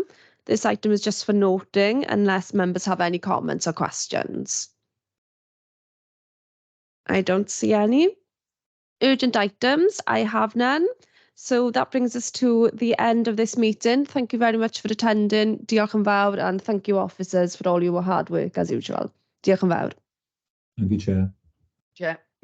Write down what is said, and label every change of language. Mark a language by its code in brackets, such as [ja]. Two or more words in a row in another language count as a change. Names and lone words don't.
[en] This item is just for noting unless members have any comments or questions. I don't see any. Urgent items, I have none. So that brings us to the end of this meeting. Thank you very much for attending. [cy] Diolch yn fawr, [en] and thank you, officers, for all your hard work as usual. [cy] Diolch yn fawr. [en] Thank you, Chair. Chair.